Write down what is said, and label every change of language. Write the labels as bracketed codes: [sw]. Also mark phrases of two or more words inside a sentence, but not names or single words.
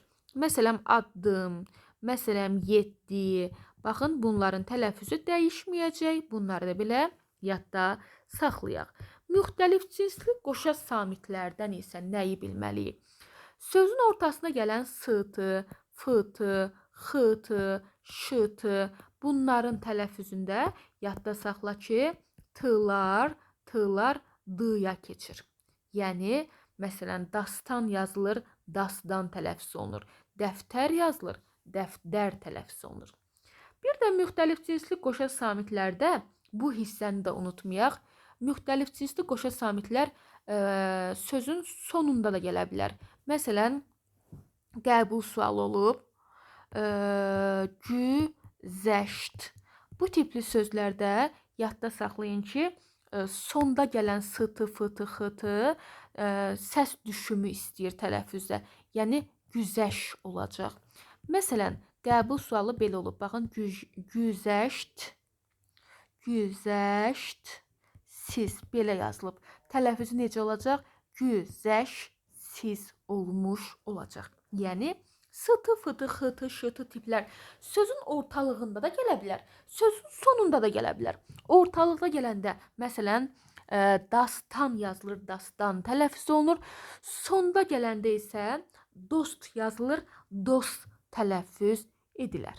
[az] Məsələn, addım, məsələn, 7. Baxın, bunların tələffüzü dəyişməyəcək. Bunları da belə yadda saxlayaq. Müxtəlif cinsli qoşa samitlərdən isə nəyi bilməliyik? Sözün ortasına gələn s-tı, f-tı, x-tı, ş-tı, bunların tələffüzündə yadda saxla ki, t-lar, T'lar D-ya keçir. Yəni, məsələn, dastan yazılır, dastan tələffüz olunur. Dəftər yazılır, dəftər tələffüz olunur. Bir də müxtəlif cinsli qoşa samitlərdə bu hissəni də unutmayaq. Müxtəlif cinsli qoşa samitlər sözün sonunda da gələ bilər. Məsələn, qəbul sualı olub, güzəşt. Bu tipli sözlərdə yadda saxlayın ki, sonda gələn s-tı, f-tı, x-tı səs düşümü istəyir tələffüzdə. Yəni, güzəş olacaq. Məsələn, qəbul sualı belə olub. Baxın, güzəşt, güzəşt, siz belə yazılıb. Tələffüzü necə olacaq? Güzəşsiz olmuş olacaq. Yəni, s-tı, f-tı, x-tı, ş-tı tiplər sözün ortalığında da gələ bilər, sözün sonunda da gələ bilər. Ortalıqda gələndə, məsələn, dastan yazılır, dastan tələffüz olunur. Sonda gələndə isə dost yazılır, dost tələffüz edilər.